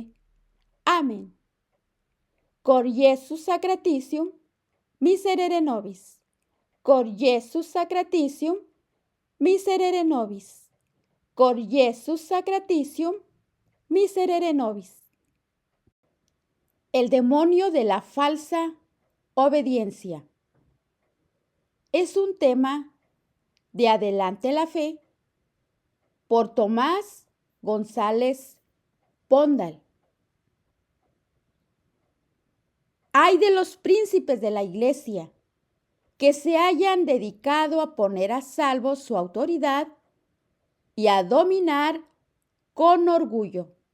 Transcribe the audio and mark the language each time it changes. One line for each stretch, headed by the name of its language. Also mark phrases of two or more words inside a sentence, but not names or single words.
Spanish: Amén.
Latin: Cor Iesus sacratitium miserere nobis. Cor Iesus sacratitium miserere nobis. Cor Iesus sacratitium miserere nobis.
Spanish: El demonio de la falsa obediencia. Es un tema de Adelante la Fe por Tomás González Pondal. Ay de los príncipes de la Iglesia que se hayan dedicado a poner a salvo su autoridad y a dominar con orgullo.